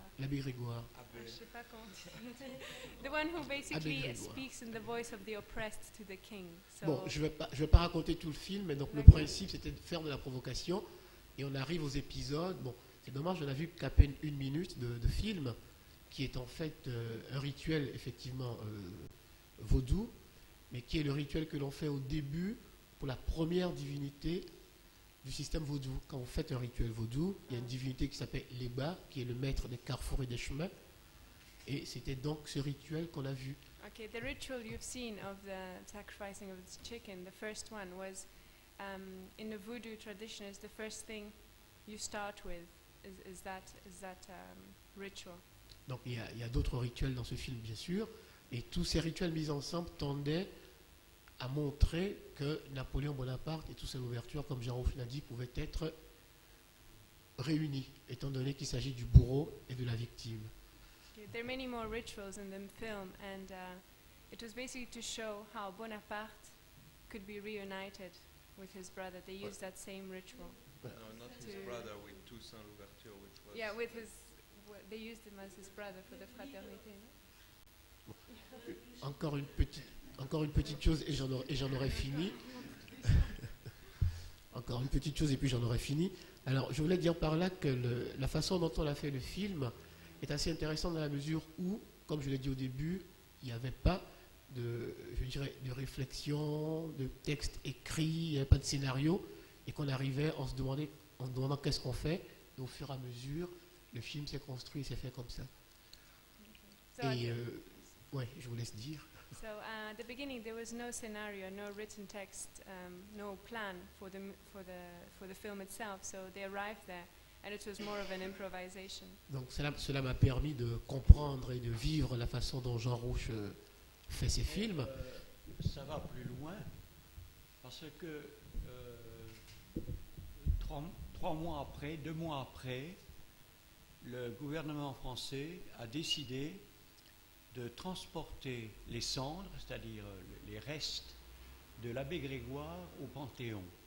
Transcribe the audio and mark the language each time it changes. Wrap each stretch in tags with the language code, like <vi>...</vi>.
<fr>Je sais pas comment</fr> <en>the one who basically speaks in the voice of the oppressed to the king. So</en> <fr>bon, je vais pas raconter tout le film, mais donc le principe c'était de faire de la provocation et on arrive aux épisodes. Bon, c'est dommage, on a vu qu'à peine 1 minute de film qui est en fait un rituel effectivement vaudou, mais qui est le rituel que l'on fait au début pour la première divinité du système vaudou. Quand vous faites un rituel vaudou, il y a une divinité qui s'appelle Leba, qui est le maître des carrefours et des chemins. Et c'était donc ce rituel qu'on a vu.</fr> <en>Okay, the ritual you've seen of the sacrificing of the chicken, the first one was in the voodoo tradition. Is the first thing you start with is that ritual.</en> <fr>Donc il y a d'autres rituels dans ce film, bien sûr, et tous ces rituels mis ensemble tendaient à montrer que Napoléon Bonaparte et toute son ouverture, comme Jean Rouch l'a dit, pouvaient être réunis, étant donné qu'il s'agit du bourreau et de la victime.</fr> <en>There are many more rituals in the film, and it was basically to show how Bonaparte could be reunited with his brother. They used that same ritual. No, not his brother, with Toussaint Louverture, which was... Yeah, with his... They used him as his brother for the fraternité.</en> <fr>Encore une petite chose et j'en aurai fini. Encore une petite chose et puis j'en aurai fini. Alors, je voulais dire par là que la façon dont on a fait le film est assez intéressante dans la mesure où, comme je l'ai dit au début, il n'y avait pas de réflexion, de texte écrit, il n'y avait pas de scénario, et qu'on arrivait en se demandant qu'est-ce qu'on fait, et au fur et à mesure, le film s'est construit et s'est fait comme ça. Et ouais, je vous laisse dire.</fr> <en>So at the beginning there was no scenario, no written text, no plan for the film itself. So they arrived there, and it was more of an improvisation.</en> <fr>Donc cela m'a permis de comprendre et de vivre la façon dont Jean Rouch fait ses films. Ça va plus loin parce que 2 mois après, le gouvernement français a décidé de transporter les cendres, c'est-à-dire les restes de l'abbé Grégoire au Panthéon.</fr>